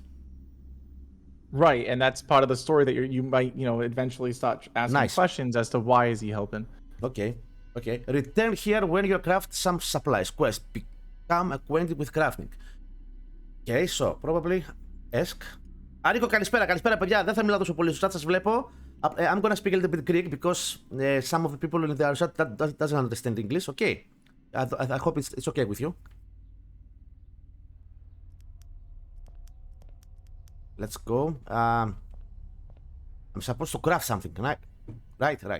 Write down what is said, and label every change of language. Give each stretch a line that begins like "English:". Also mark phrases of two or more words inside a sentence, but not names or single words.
English: Right, and that's part of the story that you might, eventually start asking questions as to why is he helping. Okay. Return here when you craft some supplies. Quest. Become acquainted with crafting. Okay, so probably ask.
Greek: Άρικο, καλησπέρα παιδιά. Δεν θα μιλάω τόσο πολύ σωστά, σας βλέπω.
English: I'm gonna speak a little bit Greek because some of the people in the chat that doesn't understand English. Okay. I hope it's okay with you. Let's go. I'm supposed to craft something, right?